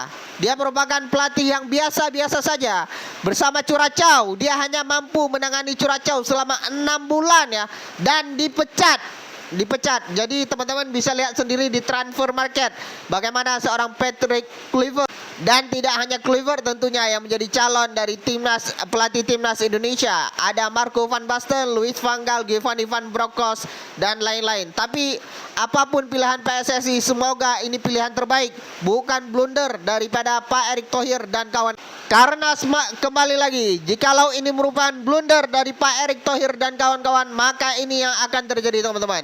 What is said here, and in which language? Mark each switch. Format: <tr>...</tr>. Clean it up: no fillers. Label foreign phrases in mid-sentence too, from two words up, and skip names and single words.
<id>Dia merupakan pelatih yang biasa-biasa saja. Bersama Curacao, dia hanya mampu menangani Curacao selama 6 bulan ya, dan dipecat. Jadi teman-teman bisa lihat sendiri di</id> <en>transfer market</en> <id>bagaimana seorang Patrick Kluivert Dan tidak hanya Kluivert tentunya yang menjadi calon dari pelatih timnas Indonesia. Ada Marco van Basten, Louis van Gaal, Giovanni van Bronckhorst dan lain-lain. Tapi apapun pilihan PSSI, semoga ini pilihan terbaik, bukan blunder daripada Pak Erick Thohir dan kawan. Karena kembali lagi, jikalau ini merupakan blunder dari Pak Erick Thohir dan kawan-kawan, maka ini yang akan terjadi teman-teman.</id>